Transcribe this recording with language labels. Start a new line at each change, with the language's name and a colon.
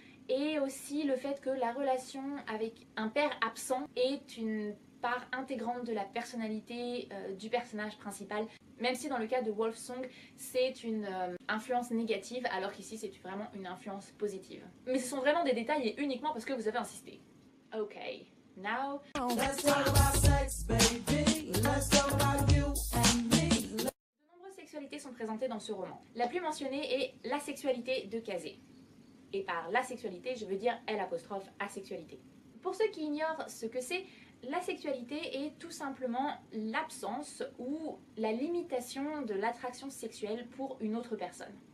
French: Et aussi le fait que la relation avec un père absent est une part intégrante de la personnalité du personnage principal, même si dans le cas de Wolfsong c'est une influence négative, alors qu'ici c'est vraiment une influence positive. Mais ce sont vraiment des détails et uniquement parce que vous avez insisté.
English: Ok, now... Let's talk about sex, baby. Let's talk about you and me.
French: De nombreuses sexualités sont présentées dans ce roman. La plus mentionnée est la sexualité de Kazé. Et par la sexualité, je veux dire L'(asexualité). Pour ceux qui ignorent ce que c'est, la sexualité est tout simplement l'absence ou la limitation de l'attraction sexuelle pour une autre personne.